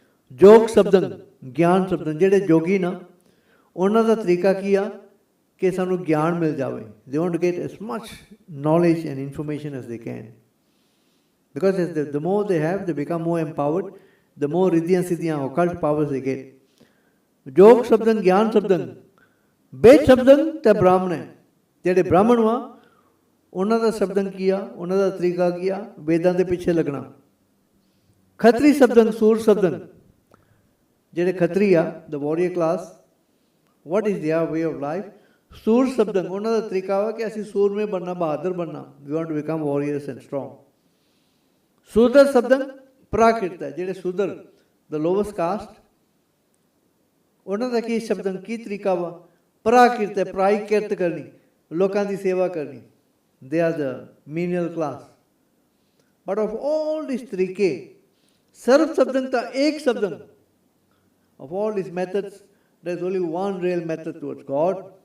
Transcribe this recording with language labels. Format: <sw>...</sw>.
<pa>Jog Sabdang, Gyan Sabdang, ਜਿਹੜੇ ਜੋਗੀ ਨਾ ਉਹਨਾਂ ਦਾ ਤਰੀਕਾ ਕੀ ਆ ਕਿ ਸਾਨੂੰ ਗਿਆਨ ਮਿਲ ਜਾਵੇ।</pa> <en>They want to get as much knowledge and information as they can. Because the more they have, they become more empowered, the more riddhiyan siddhiyan occult powers they get.</en> <pa>Jog Sabdang, Gyan Sabdang, Ved Sabdang ਤੇ Brahman। ਜਿਹੜੇ ਬ੍ਰਾਹਮਣ ਵਾ ਉਹਨਾਂ ਦਾ ਸ਼ਬਦੰ ਕੀ ਆ, ਉਹਨਾਂ ਦਾ ਤਰੀਕਾ ਕੀ ਆ, ਵੇਦਾਂ ਦੇ ਪਿੱਛੇ ਲੱਗਣਾ। ਖੱਤਰੀ ਸ਼ਬਦੰ, ਸੂਰ ਸ਼ਬਦੰ, ਜਿਹੜੇ ਖੱਤਰੀ ਆ,</pa> <en>The warrior class, what is their way of life.</en> <pa>ਸੂਰ ਸ਼ਬਦੰ, ਉਹਨਾਂ ਦਾ ਤਰੀਕਾ ਵਾ ਕਿ ਅਸੀਂ ਸੂਰਮੇ ਬਣਨਾ, ਬਹਾਦਰ ਬਣਨਾ,</pa> <en>we want to become warriors and strong.</en> <pa>ਸੂਦਰ ਸ਼ਬਦੰ ਪ੍ਰਾਕਿਰਤ ਹੈ, ਜਿਹੜੇ ਸੂਦਰ,</pa> <en>the lowest caste,</en> <pa>ਉਹਨਾਂ ਦਾ ਕੀ ਸ਼ਬਦੰ, ਕੀ ਤਰੀਕਾ ਵਾ, ਪ੍ਰਾਕਿਰਤ ਹੈ, ਪਰਾਈ ਕਿਰਤ ਕਰਨੀ, ਲੋਕਾਂ ਦੀ ਸੇਵਾ ਕਰਨੀ।</pa> <en>They are the menial class. But of all these ਤਰੀਕੇ,</en> <pa>ਸਰਬ ਸ਼ਬਦੰ ਤਾਂ ਇੱਕ ਸ਼ਬਦੰ,</pa> <en>of all these methods, there is only one real method towards God.</en>